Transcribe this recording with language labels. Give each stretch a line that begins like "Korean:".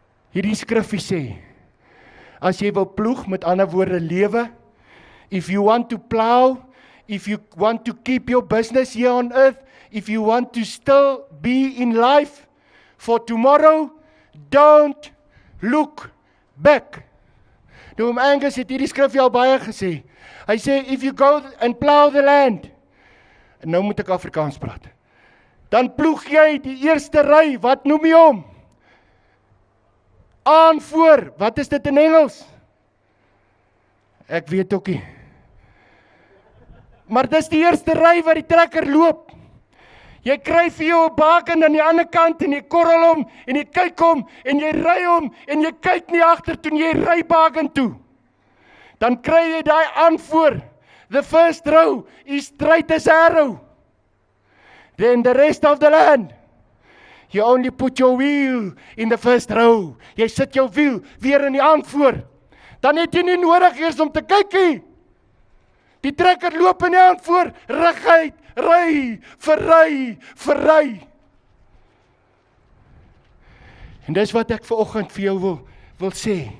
Afrikaans: Hierdie skrifgie sê, as jy wil ploeg, met ander woorde lewe,
English: if you want to plow, if you want to keep your business here on earth, if you want to still be in life for tomorrow, don't look back.
Afrikaans: Nou, Angus het hierdie skrifgie al baie gesê. Hy sê,
English: if you go and plow the land,
Afrikaans: en nou moet ek Afrikaans praat, dan ploeg jy die eerste ry, wat noem jy hom? Aanvoer, wat is dit in Engels? Ek weet ook nie. Maar dis die eerste ry wat die trekker loop. Jy kry vir jou 'n baken aan die ander kant en jy korrel hom en jy kyk hom en jy ry hom en jy kyk nie agter toe jy ry baken toe. Dan kry jy daai aanvoer.
English: The first row is straight as arrow. Then the rest of the land, you only put your wheel in the first row.
Afrikaans: Jy sit jou wiel weer in die aanvoer. Dan het jy nie nodig eers om te kyk nie. Die trekker loop in die aanvoer, reguit, ry. En dis wat ek vanoggend vir jou wil sê.